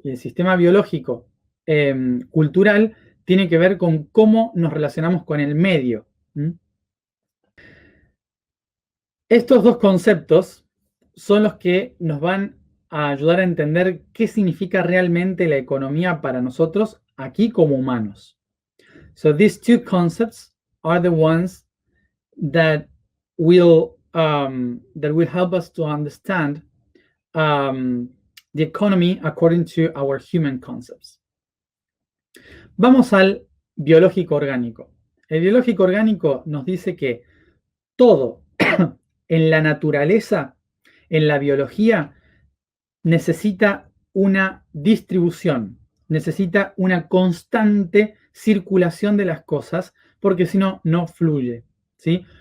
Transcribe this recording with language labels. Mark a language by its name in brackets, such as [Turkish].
[Spanish] Y el sistema biológico cultural tiene que ver con cómo nos relacionamos con el medio. Estos dos conceptos son los que nos van a ayudar a entender qué significa realmente la economía para nosotros aquí como humanos. [English] So these two concepts are the ones that will help us to understand the economy according to our human concepts. [Spanish] Vamos al biológico orgánico. El biológico orgánico nos dice que todo en la naturaleza, en la biología, necesita una distribución, necesita una constante circulación de las cosas, porque si no, no fluye, ¿sí?